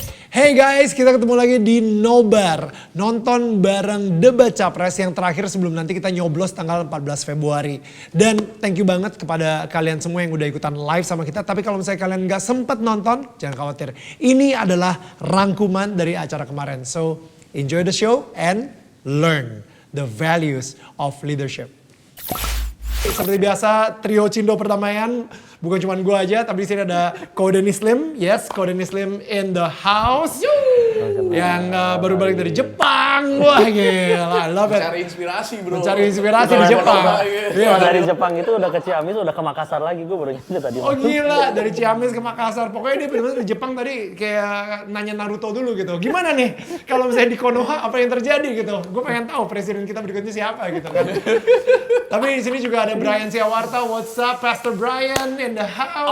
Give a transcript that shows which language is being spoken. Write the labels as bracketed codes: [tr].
[en] Hey guys, [id] kita ketemu lagi di Nobar. Nonton bareng Debat Capres yang terakhir sebelum nanti kita nyoblos tanggal 14 Februari. Dan [en] thank you [id] banget kepada kalian semua yang udah ikutan live sama kita. Tapi kalau misalnya kalian gak sempet nonton, jangan khawatir. Ini adalah rangkuman dari acara kemarin. [en] So, enjoy the show and learn the values of leadership. [id] Seperti biasa, trio Cindo Perdamaian. Bukan cuma gue aja, tapi di sini ada Kode Nislim. [en] Yes, Kode Nislim in the house. [id] Yang baru balik dari Jepang. Wah gila, [en] I love it. [id] Mencari inspirasi bro. Mencari inspirasi di Jepang. Iya, dari Jepang itu udah ke Ciamis, udah ke Makassar lagi. Gue baru nyampe tadi. Oh gila, dari Ciamis ke Makassar. Pokoknya dia benar-benar di Jepang tadi kayak nanya Naruto dulu gitu. Gimana nih kalau misalnya di Konoha apa yang terjadi gitu. Gue pengen tahu presiden kita berikutnya siapa gitu kan. Tapi di sini juga ada Brian Siawarta. [en] What's up, Pastor Brian in the house?